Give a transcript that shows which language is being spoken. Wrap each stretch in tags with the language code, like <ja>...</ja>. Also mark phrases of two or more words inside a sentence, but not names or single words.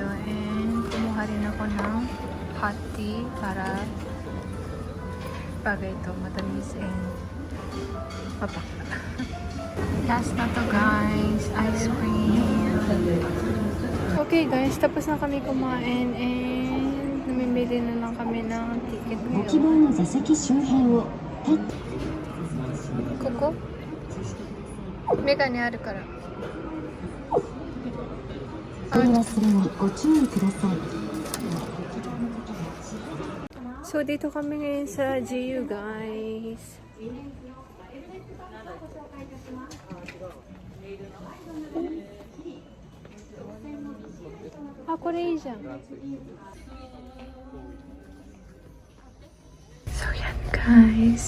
<tl>And, kumuha rin ako ng</tl> <en>hot tea</en> <tl>para bagay ito. Matamis and mapak. Last na to, guys.</tl> <en>Ice cream.</en> <tl>Okay, guys. Tapos na kami kumain and namimili na lang kami ng ticket</tl> <ja>ご希望</ja> <tl>ngayon.</tl> <ja>の座席周辺を立ってここメガネあるから。お忘れにご注意ください。</ja> <tl>So, dito kami ngayon sa GU, guys. Ah,</tl> <ja>これいいじゃん。</ja> <tl>So, yan, guys.</tl>